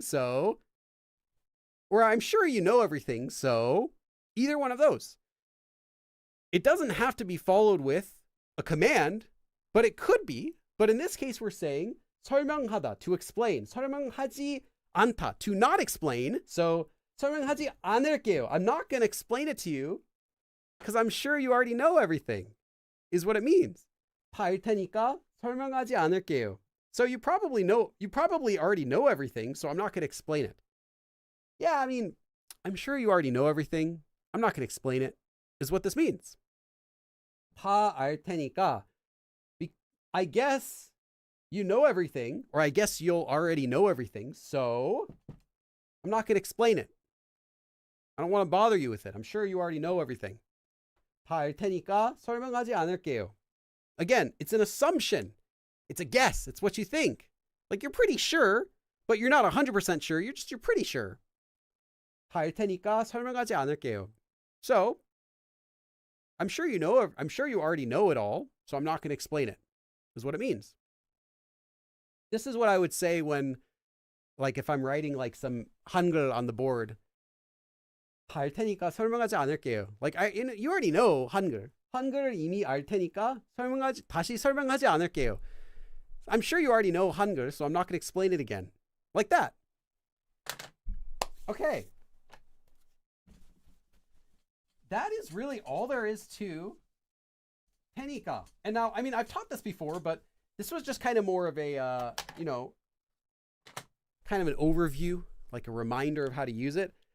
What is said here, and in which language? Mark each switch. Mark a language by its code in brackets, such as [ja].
[en] So, or I'm sure you know everything. So either one of those. It doesn't have to be followed with a command, but it could be. But in this case, we're saying 설명하다, to explain. [ko] 설명하지 않다, [en] to not explain. So [ko] 설명하지 않을게요. [en] I'm not going to explain it to you because I'm sure you already know everything, is what it means. [ko] 다 알 테니까 설명하지 않을게요. [en] So you probably already know everything, so I'm not going to explain it. Yeah, I mean, I'm sure you already know everything. I'm not going to explain it, is what this means. [ko] 다 알 테니까. [en] I guess you know everything, or I guess you'll already know everything, so I'm not going to explain it. I don't want to bother you with it. I'm sure you already know everything. [ko] 다 알 테니까 설명하지 않을게요. [en] Again, it's an assumption. It's a guess. It's what you think. Like, you're pretty sure, but you're not 100% sure. You're pretty sure. [ko] 다 알 테니까 설명하지 않을게요. [en] So, I'm sure you already know it all, so I'm not going to explain it, is what it means. This is what I would say when, like, if I'm writing like some Hangul on the board. [ko] 다 알 테니까 설명하지 않을게요. [en] Like, you already know Hangul. [ko] 한글을 이미 알 테니까 다시 설명하지 않을게요. [en] I'm sure you already know Hangul, so I'm not going to explain it again. Like that. Okay. That is really all there is to Tenika. And now, I mean, I've taught this before, but this was just kind of more of a, kind of an overview, like a reminder of how to use it.